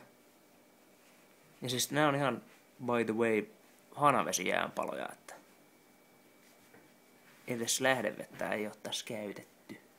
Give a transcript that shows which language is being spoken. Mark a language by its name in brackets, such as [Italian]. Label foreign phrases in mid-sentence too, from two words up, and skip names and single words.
[Finnish] Ja siis nää on ihan [English] by the way [Finnish] hanavesijäänpaloja, että edes lähdevettä ei oo tässä käytetty.